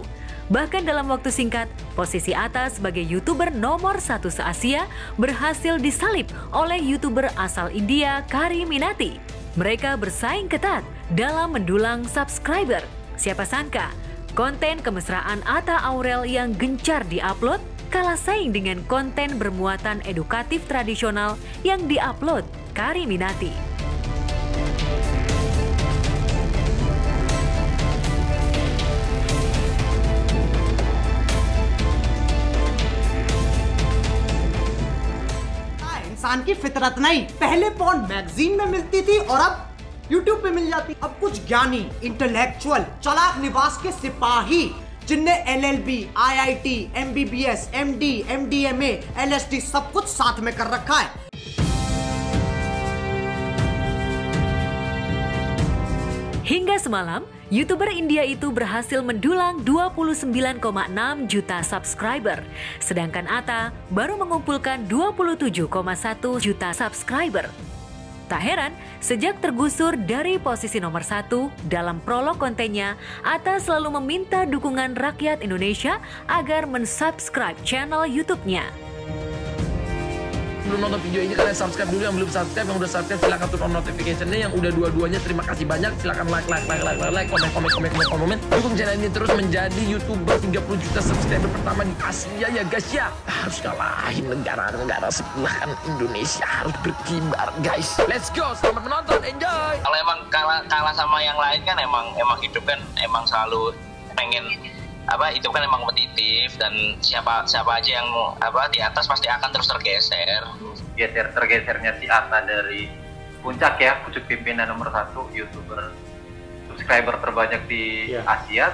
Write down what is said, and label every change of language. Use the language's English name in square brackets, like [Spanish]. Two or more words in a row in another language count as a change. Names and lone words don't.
[Indonesian] Bahkan dalam waktu singkat, posisi Atta sebagai YouTuber nomor 1 se-Asia berhasil disalip oleh YouTuber asal India, Kari Minati. Mereka bersaing ketat dalam mendulang subscriber. Siapa sangka, konten kemesraan Atta Aurel yang gencar diupload kalah saing dengan konten bermuatan edukatif tradisional yang diupload Kari Minati. [Hindi] इंसान की फितरत नहीं। पहले [English] porn magazine [Hindi] में मिलती थी और अब यूट्यूब पे मिल जाती। अब कुछ ज्ञानी, इंटेलेक्चुअल, चालाक निवास के सिपाही जिनने LLB, IIT, MBBS, MD, MDMA, LSD सब कुछ साथ में कर रखा है। [Indonesian] Hingga semalam, YouTuber India itu berhasil mendulang 29,6 juta subscriber. Sedangkan Atta baru mengumpulkan 27,1 juta subscriber. Tak heran, sejak tergusur dari posisi nomor 1 dalam prolog kontennya, Atta selalu meminta dukungan rakyat Indonesia agar mensubscribe channel YouTube-nya. Belum nonton video ini, kalian subscribe dulu. Yang belum subscribe, yang udah subscribe silahkan [English] turn on notification- [Indonesian] nya. Yang udah dua-duanya terima kasih banyak. Silahkan like, komen. Dukung channel ini terus menjadi YouTuber 30 juta subscriber pertama di Asia ya guys ya. Harus kalahin negara-negara sebelah kan, Indonesia harus berkibar guys. [English] Let's go, [Indonesian] selamat menonton, enjoy. Kalau emang kalah sama yang lain kan emang hidup kan emang selalu pengen itu kan emang kompetitif, dan siapa aja yang di atas pasti akan terus tergesernya si Atta dari puncak ya, pucuk pimpinan nomor 1 YouTuber subscriber terbanyak di Asia.